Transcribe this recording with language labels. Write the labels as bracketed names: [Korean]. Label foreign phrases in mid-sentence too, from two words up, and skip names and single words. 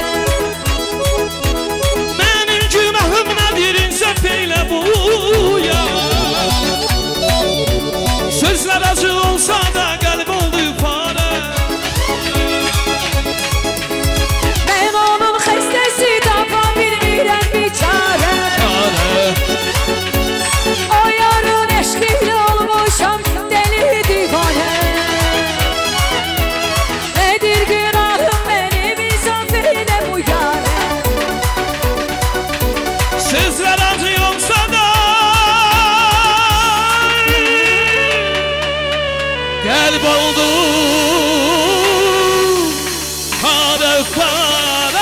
[Azerbaijani] Mənim günahım nədir insaf eylə bu ya. Sözlər acı olsa da qəlb oldu para. Ben onun xəstəsi tapa bilmirəm bir çare. O yarın eşqiyle olmuşam deli divane. [Turkish] Nedir günahım benim insaf eyle bu yâre. [Azerbaijani] Sözlər acı olsa da qəlb oldu para para.